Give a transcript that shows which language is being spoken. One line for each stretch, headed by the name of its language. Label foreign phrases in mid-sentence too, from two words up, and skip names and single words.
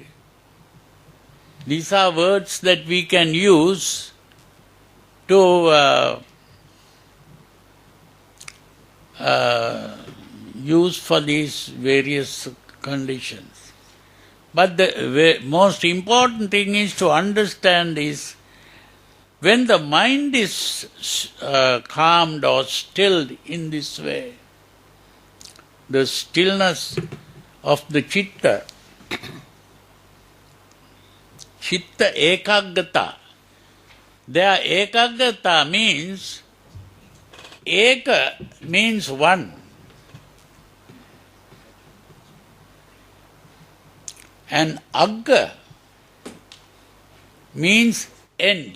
English: These are words that we can use to use for these various conditions. But the most important thing is to understand is when the mind is calmed or stilled in this way, the stillness of the chitta,
Pali: chitta ekaggata.
English: There ekaggata means, eka means one, and agga means end.